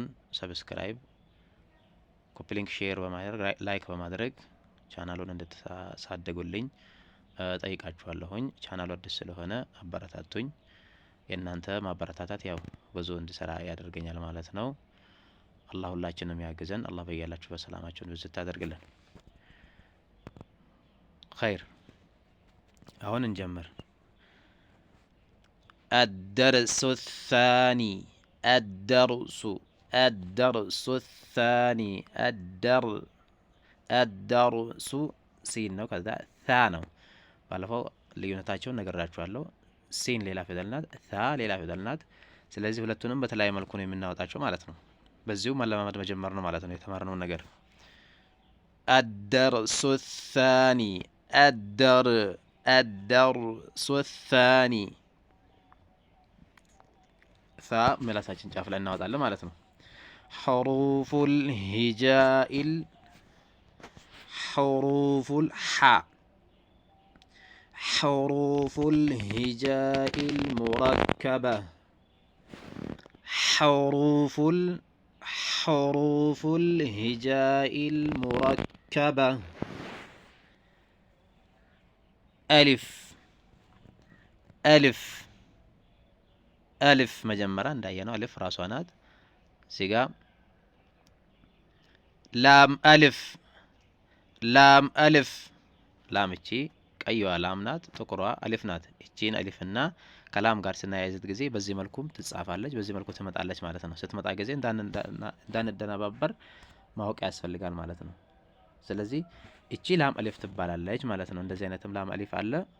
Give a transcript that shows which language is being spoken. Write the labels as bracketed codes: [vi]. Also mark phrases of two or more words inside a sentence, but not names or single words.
[am] ሰብስክራይብ፣ ኮፒ ሊንክ፣ ሼር በማድረግ ላይክ በማድረግ ቻናሉን እንድታሳድጉልኝ ጠይቃችኋለሁኝ። ቻናሉ አዲስ ስለሆነ አበረታቱኝ። የእናንተ ማበረታታት ያው ብዙ እንድሰራ ያደርገኛል ማለት ነው። አላህ ሁላችንም ያግዘን። አላህ በያላችሁ በሰላማችሁን ብዙ ታደርግልን። ኸይር፣ አሁን እንጀምር። [ar] الدرس الثاني الدرس الثاني الدرس [am] ሲን ነው፣ ከዛ ታ ነው። ባለፈው ልዩነታቸውን ነግራችኋለሁ። ሲን ሌላ ፊደል ናት፣ ታ ሌላ ፊደል ናት። ስለዚህ ሁለቱንም በተለያየ መልኩ ነው የምናወጣቸው ማለት ነው። በዚሁ መለማመድ መጀመር ነው ማለት ነው የተማርነውን ነገር። [ar] الدرس الثاني الدرس الثاني ث [am] ምላሳችን ጫፍ ላይ እናወጣለን ማለት ነው። [ar] حروف الهجاء حروف الحاء حروف الهجاء المركبة حروف الهجاء المركبة ألف ألف ألف مجمرة እንዳየነው ألف [am] ራሷ ናት። ሲጋ ላም [ar] ألف ላም ألف [am] ላም እቺ ቀይዋ ላም ናት፣ ጥቁሯ ألف ናት። እቺን ألፍና ከላም ጋር ስናያይዘት ጊዜ በዚህ መልኩም ትጻፋለች፣ በዚህ መልኩ ትመጣለች ማለት ነው። ስትመጣ ጊዜ እንዳንደናባበር ማወቅ ያስፈልጋል ማለት ነው። ስለዚህ እቺ ላም ألف ትባላለች ማለት ነው። እንደዚህ አይነትም ላም ألف አለ።